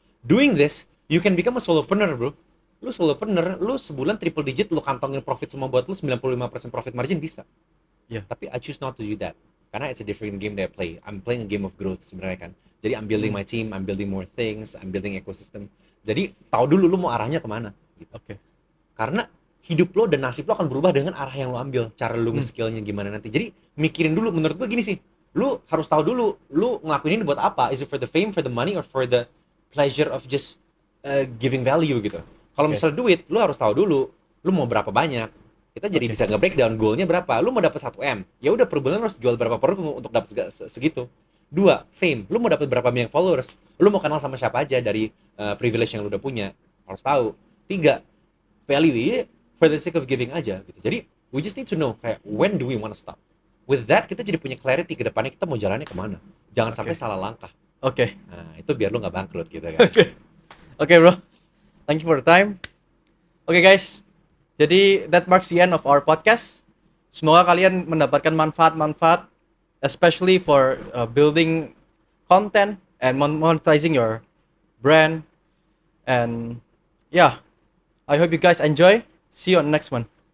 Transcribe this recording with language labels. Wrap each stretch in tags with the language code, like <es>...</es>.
<en>Doing this, you can become a solopreneur, bro.</en> <id>Lu solopreneur, lu sebulan triple digit, lu kantongin profit semua buat lu 95% profit margin bisa.</id> <en>Yeah. Tapi I choose not to do that. Karena it's a different game that I play. I'm playing a game of growth</en> <id>sebenarnya kan.</id> <en>Jadi I'm building my team, I'm building more things, I'm building ecosystem.</en> <id>Jadi tahu dulu lu mau arahnya kemana. Gitu. Oke. Karena hidup lo dan nasib lo akan berubah dengan arah yang lo ambil. Cara lo nge-skillnya gimana nanti. Jadi mikirin dulu, menurut gue gini sih. Lu harus tahu dulu, lu ngelakuin ini buat apa?</id> <en>Is it for the fame, for the money, or for the pleasure of just giving value</en> <id>gitu. Kalau</id> <en>Okay.</en> <id>misal duit, lu harus tahu dulu, lu mau berapa banyak. Kita jadi</id> <en>Okay.</en> <id>bisa nge-breakdown goalnya berapa. Lu mau dapat 1M, ya udah per bulan lu harus jual berapa produk untuk dapat segitu. 2, fame. Lu mau dapat berapa banyak followers. Lu mau kenal sama siapa aja dari privilege yang lu udah punya. Harus tahu.</id> <en>3, value. For the sake of giving</en> <id>aja gitu.</id> <en>Jadi we just need to know</en> <id>kayak</id> <en>when do we want to stop. With that</en> <id>kita jadi punya clarity ke depannya kita mau jalannya kemana. Jangan sampai</id> <en>Okay.</en> <id>salah langkah. Oke. Nah, itu biar lu nggak bangkrut gitu kan.</id> <en>Oke, bro. Thank you for the time. Oke, guys. Jadi that marks the end of our podcast.</en> <id>Semoga kalian mendapatkan manfaat-manfaat,</id> <en>especially for building content and monetizing your brand. And yeah, I hope you guys enjoy. See you on the next one.</en>